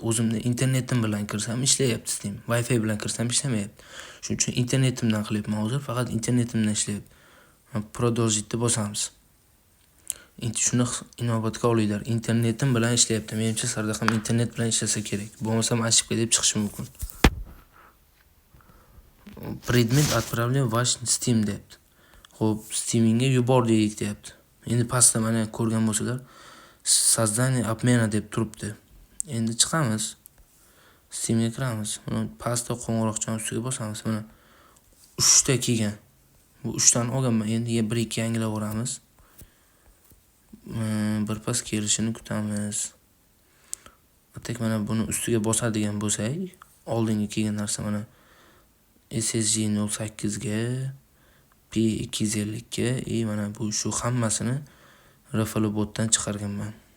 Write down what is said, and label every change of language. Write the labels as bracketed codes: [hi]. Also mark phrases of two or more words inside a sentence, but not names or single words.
[uz] O'zimda internetim bilan kirsam ishlayapti Steam. Wi-Fi bilan kirsam ishlamayapti. Shuning uchun internetimdan qilyapman hozir, faqat internetimdan ishlayapti. Продолжить deb bosamiz. Endi shuni inobatga olinglar. Internetim bilan ishlayapti. Menimcha sizlarda ham internet bilan ishlasa kerak. Bo'lmasa ashibka deb chiqishi mumkin. [ru] Предмет отправлен в ваш Steam deyapti. [uz] Xo'p, Steamingga yubordik deyapti. Endi pastda mana ko'rgan bo'lsalar, [ru] создание обмена [uz] deb turibdi. Endi chiqamiz. Steamga kiramiz. Buni pastda qo'ng'iroqchani ustiga bosamiz. Mana 3 ta kelgan. Bu 3 tani olganman. Endi 1-2 yangilaveramiz. Birpas kelishini kutamiz. Atak mana buni ustiga bosadigan bo'lsak, oldingi kelgan narsa mana SSG 08 ga, P250 ga, mana bu shu hammasini RFL botdan chiqarganman.